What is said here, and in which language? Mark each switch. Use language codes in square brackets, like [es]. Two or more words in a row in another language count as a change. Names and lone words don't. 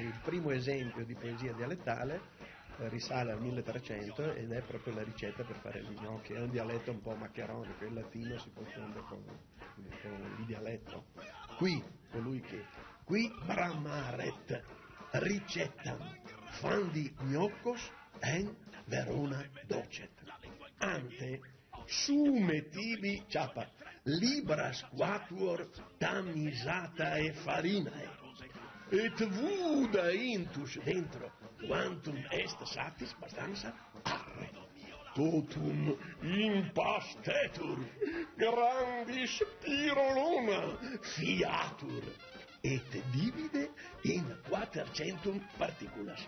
[it] primo esempio di poesia dialettale risale al 1300 ed è proprio la ricetta per fare gli gnocchi. È un dialetto un po' maccheronico, il latino si confonde con il dialetto. [la] Qui, colui che qui bramaret ricetta fandi gnocos en Verona docet. Ante sume tibi ciapa libras quatuor tamisata e farinae et vuda intus dentro quantum est satis bastanza arre totum impastetur grandis piroluna fiatur et divide in quatercentum particulas.